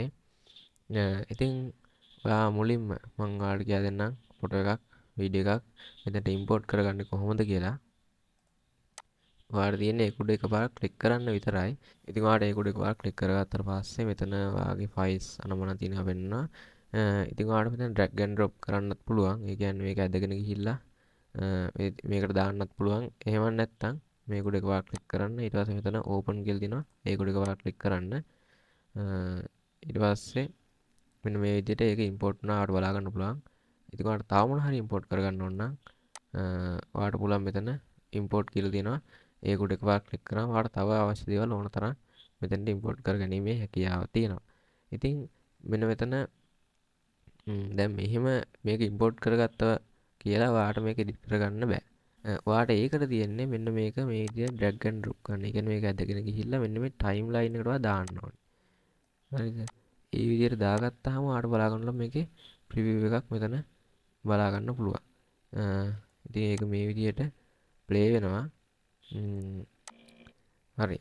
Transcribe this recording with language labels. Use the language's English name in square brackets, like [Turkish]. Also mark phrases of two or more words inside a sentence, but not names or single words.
[Sinhala] ඉතින් ඔයා මුලින්ම මම ඔයාලට කියලා දෙන්නම් ෆොටෝ එකක් වීඩියෝ එකක් මෙතනට ඉම්පෝර්ට් කරගන්නේ කොහොමද කියලා. ඔයාලට තියෙන්නේ ඒක උඩ එකපාරක් ක්ලික් කරන්න විතරයි. ඉතින් ඔයාලට ඒක උඩ එකපාරක් ක්ලික් කරගත්තට පස්සේ මෙතන ඔයාගේ ෆයිල්ස් අනමන තියෙනවා වෙන්නවා. ඉතින් ඔයාලට මෙතන [English] drag and drop [Sinhala] කරන්නත් පුළුවන්. ඒ කියන්නේ මේක ඇදගෙන ගිහිල්ලා මේකට දාන්නත් පුළුවන්. එහෙම නැත්නම් මේක උඩ එකපාරක් ක්ලික් කරන්න. ඊට පස්සේ මෙතන open කියලා තියෙනවා. ඒක උඩ එකපාරක් ක්ලික් කරන්න. ඊට පස්සේ මෙන්න මේ විදිහට ඒක ඉම්පෝර්ට් වුණාට බලා ගන්න පුළුවන්. ඉතින් ඔයාලට තව මොන හරි ඉම්පෝර්ට් කරගන්න ඕන නම් ඔයාලට පුළුවන් මෙතන ඉම්පෝර්ට් කියලා තියෙනවා. ඒක උඩ එකපාර ක්ලික් කරාම ඔයාලට තව අවශ්‍ය දේවල් ඕන තරම් මෙතනට ඉම්පෝර්ට් කරගැනීමේ හැකියාව තියෙනවා. ඉතින් මෙන්න මෙතන දැන් මෙහෙම මේක ඉම්පෝර්ට් කරගත්තා කියලා ඔයාලට මේක එඩිට් කරගන්න බෑ. ඔයාට ඒකට තියෙන්නේ මෙන්න මේක මේ විදිහට [English] drag and drop [Sinhala] කරන්න. ඒ කියන්නේ මේක ඇදගෙන ගිහිල්ලා මෙන්න මේ [English] time line [Sinhala] එකට ඔයා දාන්න ඕනේ. හරිද? ඒ විදිහට දාගත්තාම ඔයාට බලා ගන්න මේකේ ප්‍රිවිව් එකක් මෙතන බලා ගන්න පුළුවන්. ඉතින් ඒක මේ විදිහට ප්ලේ වෙනවා. හරි.